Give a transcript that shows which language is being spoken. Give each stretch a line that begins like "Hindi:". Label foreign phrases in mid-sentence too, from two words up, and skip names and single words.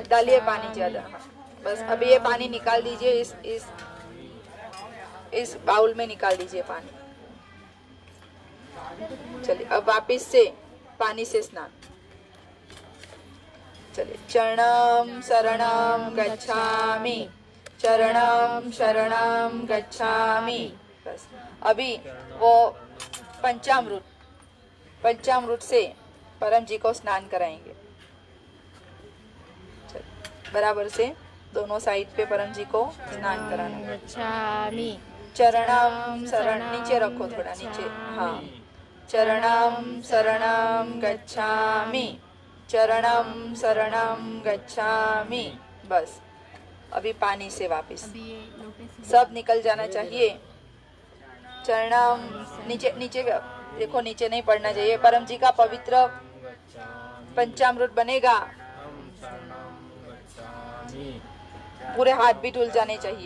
Hindi: डालिए पानी ज्यादा। हाँ बस अभी ये पानी निकाल दीजिए, इस बाउल में निकाल दीजिए पानी। चलिए अब वापिस से पानी से स्नान।
Sanskrit: चलिए चरणम शरणम गच्छामि, चरणम शरणम गच्छामि।
Hindi: बस अभी वो पंचामृत से परम जी को स्नान कराएंगे। चलिए बराबर से दोनों साइड पे परम जी को स्नान कराना। गच्छामि,
Sanskrit: चरणम शरण
Hindi: नीचे रखो, थोड़ा नीचे।
Sanskrit: हाँ चरणम शरणम गच्छामि, चरणम शरणम गच्छामि।
Hindi: बस अभी पानी से वापस सब निकल जाना चाहिए। चरणम नीचे नीचे देखो, नीचे नहीं पड़ना चाहिए। परम जी का पवित्र पंचामृत बनेगा, पूरे हाथ भी धुल जाने चाहिए।